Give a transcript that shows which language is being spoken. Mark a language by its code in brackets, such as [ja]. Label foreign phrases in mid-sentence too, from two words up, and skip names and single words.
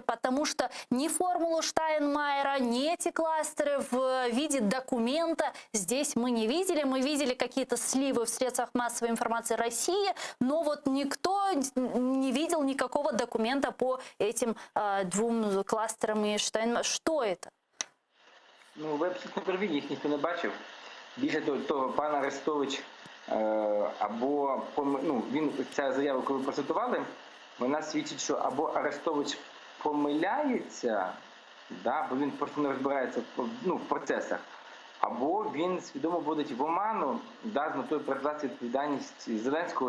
[ru] Потому что ни формулу Штайнмайера, ни эти кластеры в виде документа здесь мы не видели. Мы видели какие-то сливы в средствах массовой информации России, но вот никто не видел никакого документа по этим 2 кластерам и Штайнмайеру. [uk] Що це? Ну, ви абсолютно праві, їх ніхто не бачив. Більше того, пан Арестович, ця заява, яку ви процитували, вона свідчить, що або Арестович помиляється, бо він просто не розбирається в процесах, або він свідомо вводить в оману, з метою перекласти відповідальність Зеленського.